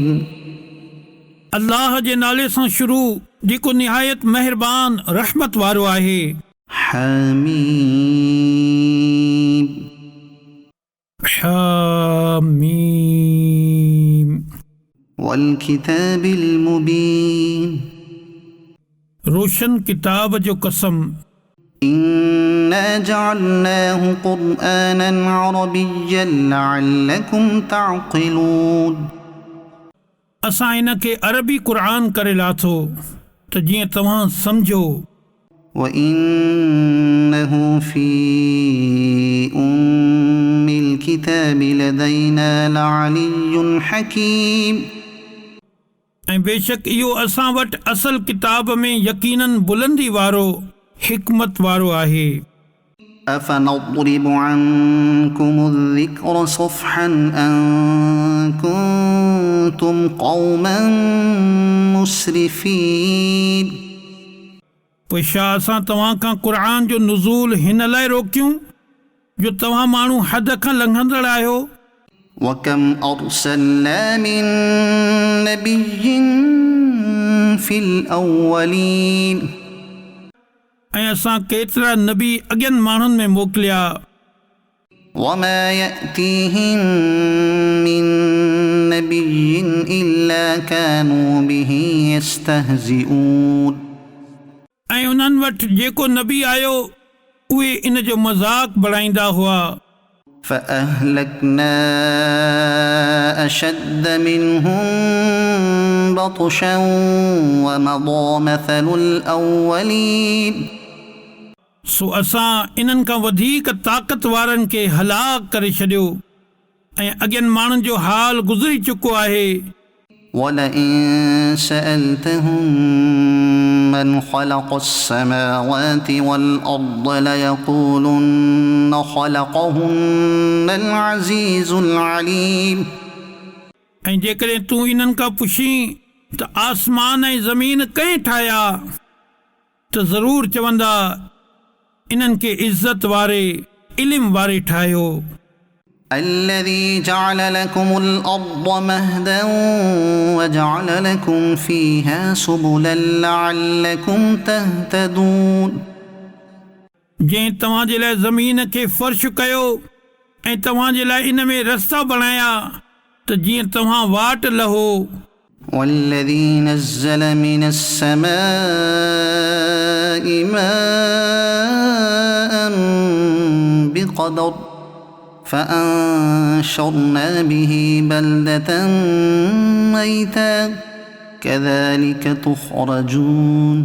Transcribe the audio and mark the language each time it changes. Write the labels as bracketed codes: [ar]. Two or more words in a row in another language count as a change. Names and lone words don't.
[sd] अल्लाह जे नाले सां शुरू जेको निहायत मेहरबान रहमत वारो आहे। [ar] हामीम। हामीम। والكتاب المبين. [sd] रोशन किताब जो कसम। [ar] إنا جعلناه قرآنا عربيا لعلكم تعقلون. [sd] असां इन खे अरबी क़ुरान करे लाथो त जीअं तव्हां सम्झो। [ar] وإنه في أم الكتاب لدينا لعلي حكيم. [sd] ऐं बेशक इहो असां वटि असल किताब में यकीनन बुलंदी वारो हिकमत वारो आहे। [ar] أفنضرب عنكم الذكر صفحا أن كنتم قوما مسرفين. [sd] पोइ छा असां तव्हां खां क़ुरान जो नुज़ूल हिन लाइ रोकियूं जो तव्हां माण्हू हद खां लंघंदड़ आहियो। [ar] وكم أرسلنا من نبي في الأولين. [sd] ऐं असां केतिरा नबी अॻियनि माण्हुनि में मोकिलिया। [ar] وما يأتيهم من نبي إلا كانوا به يستهزئون. [sd] ऐं उन्हनि वटि जेको नबी आयो उहे इन जो मज़ाक बणाईंदा हुआ। [ar] فأهلكنا أشد منهم بطشا ومضى مثل الأولين. [sd] सो असां इन्हनि खां वधीक ताक़त वारनि खे हलाक करे छॾियो ऐं अॻियनि माण्हुनि जो हाल गुज़री चुको आहे। [ar] ولئن سألتهم من خلق السماوات والأرض ليقولن خلقهن العزيز العليم. [sd] ऐं जेकॾहिं तूं इन्हनि खां पुछीं त आसमान ऐं ज़मीन कंहिं ठाहिया त ज़रूरु चवंदा इन्हनि खे इज़त वारे इल्म वारे ठाहियो। [ar] الذي جعل لكم الأرض مهدا وجعل لكم فيها سبلا لعلكم تهتدون। [sd] जंहिं तव्हां जे लाइ ज़मीन खे फ़र्श कयो ऐं तव्हां जे लाइ इन में रस्ता बणाया त जीअं तव्हां वाट लहो। [ar] والذي نزل من السماء ماء بقدر فأنشرنا به بلدة ميتا كذلك تخرجون।